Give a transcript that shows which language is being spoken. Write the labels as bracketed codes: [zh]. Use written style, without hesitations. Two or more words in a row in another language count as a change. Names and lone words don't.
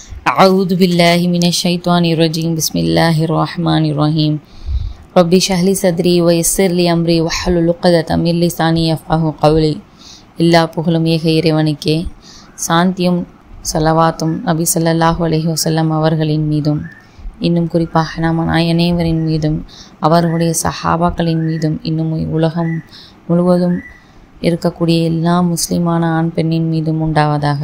[ar] أعوذ بالله من الشيطان الرجيم بسم الله الرحمن الرحيم ربي اشرح لي صدري ويسر لي أمري واحلل عقدة من لساني يفقهوا قولي [ta] எல்லா புகழும் ஏக இறைவனுக்கே. சாந்தியும் ஸலவாத்தும் நபி [ar] صلى الله عليه وسلم [ta] அவர்களின் மீதும் இன்னும் குறிப்பாக நாம் அனைவரின் மீதும் அவர்களுடைய சஹாபாக்களின் மீதும் இன்னும் உலகம் முழுவதும் இருக்கக்கூடிய எல்லா முஸ்லிமான ஆண் பெண்ணின் மீதும் உண்டாவதாக.